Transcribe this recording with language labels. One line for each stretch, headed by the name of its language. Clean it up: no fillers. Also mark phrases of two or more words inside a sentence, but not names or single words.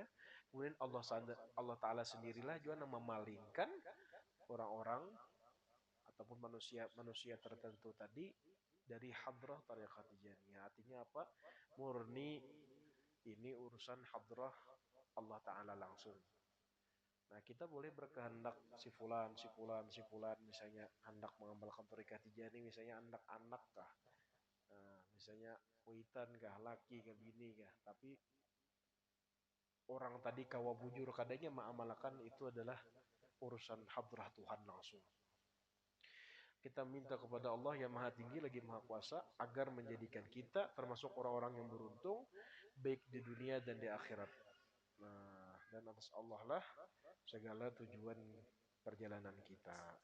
Indonesian: Kemudian Allah Ta'ala sendirilah juga memalingkan orang-orang ataupun manusia tertentu tadi dari hadrah tarekat Tijaniyah. Artinya apa? Murni ini urusan hadrah Allah Ta'ala langsung. Nah, kita boleh berkehendak si fulan, si fulan, si fulan, misalnya hendak mengamalkan tarekat Tijani,
Banjar: misalnya anak-anak kah, nah, misalnya witan kah, laki kah, bini kah, tapi orang tadi kawa bujur kadanya mengamalkan itu adalah urusan hadrah Tuhan langsung.
Indonesian: Kita minta kepada Allah yang maha tinggi lagi maha kuasa agar menjadikan kita termasuk orang-orang yang beruntung baik di dunia dan di akhirat. Nah, dan atas Allah lah segala tujuan perjalanan kita.